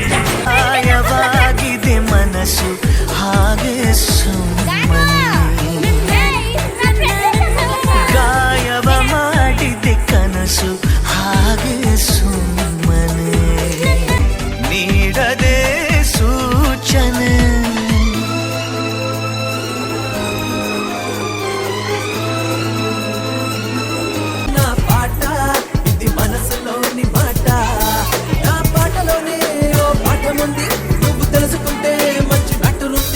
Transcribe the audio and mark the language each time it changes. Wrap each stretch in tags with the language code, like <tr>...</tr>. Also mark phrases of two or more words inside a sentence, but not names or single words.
<kn>ಆಯವಾಗಿದೆ ಮನಸ್ಸು ಹಾಗೆ ಸುಮ್ಮನೆ, ಗಾಯವ ಮಾಡಿದೆ ಕನಸು ಹಾಗೆ ಸುಮ್ಮನೆ, ನೀಡದೆ ಸೂಚನೆ.</kn> <te>నా పాట ఇది మనసులోని మాట, నా పాటలోనే ఓ పాఠముంది, నువ్వు తెలుసుకుంటే మంచి మ్యాటర్ ఉంది.</te>